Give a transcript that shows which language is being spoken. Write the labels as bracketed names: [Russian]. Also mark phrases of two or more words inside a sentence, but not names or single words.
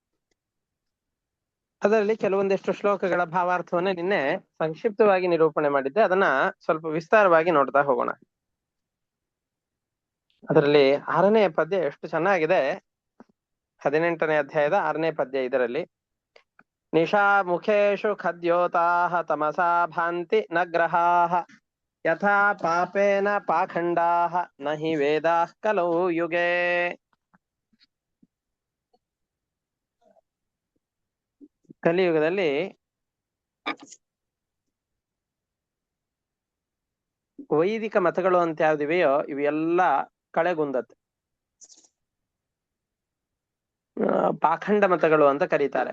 [Kannada] ಅದರಲ್ಲಿ ಕೆಲವೊಂದಿಷ್ಟು ಶ್ಲೋಕಗಳ ಭಾವಾರ್ಥವನ್ನ ನಿನ್ನೆ ಸಂಕ್ಷಿಪ್ತವಾಗಿ ನಿರೂಪಣೆ ಮಾಡಿದ್ದೆ. ಅದನ್ನ ಸ್ವಲ್ಪ ವಿಸ್ತಾರವಾಗಿ ನೋಡ್ತಾ ಹೋಗೋಣ. ಅದರಲ್ಲಿ 6ನೇ ಪದ್ಯ ಎಷ್ಟು ಚೆನ್ನಾಗಿದೆ. 18ನೇ ಅಧ್ಯಾಯದ 6ನೇ ಪದ್ಯ. ಇದರಲ್ಲಿ [Sanskrit] ನಿಶಾ ಮುಖೇಶು ಖದ್ಯೋತಾಹ ತಮಸಾ ಭಾಂತಿ ನ ಗ್ರಹಾಃ ಯಥಾ ಪಾಪೇನ ಪಾಖಂಡಾಃ ನ ಹಿ ವೇದಾಃ ಕಲೌ ಯುಗೇ. [Kannada] ಕಲಿಯುಗದಲ್ಲಿ ವೈದಿಕ ಮತಗಳು ಅಂತ ಯಾವ್ದಿವೆಯೋ ಇವೆಲ್ಲ ಕಳೆಗುಂದತ್ತೆ. ಪಾಖಂಡ ಮತಗಳು ಅಂತ ಕರೀತಾರೆ.